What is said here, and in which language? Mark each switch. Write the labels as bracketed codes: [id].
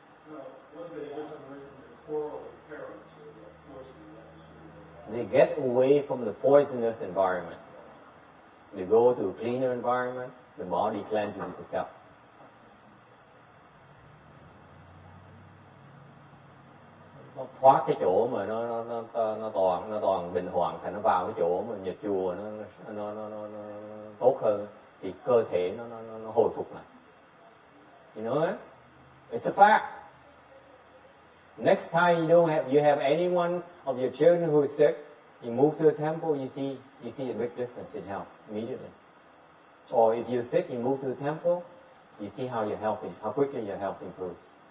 [en] No, what they get away from the quarrel of parents or the poison. They get away from the poisonous environment. They go to a cleaner environment. The body cleanses itself. [vi] Nó thoát cái chỗ mà nó toàn bình hoàng, thành nó vào cái chỗ mà nhà chùa nó tốt hơn, thì cơ thể nó hồi phục lại. [en] You know it? It's a fact. Next time you have anyone of your children who is sick, you move to a temple, you see a big difference in health immediately. Or if you're sick, you move to the temple, you see how quickly your health improves.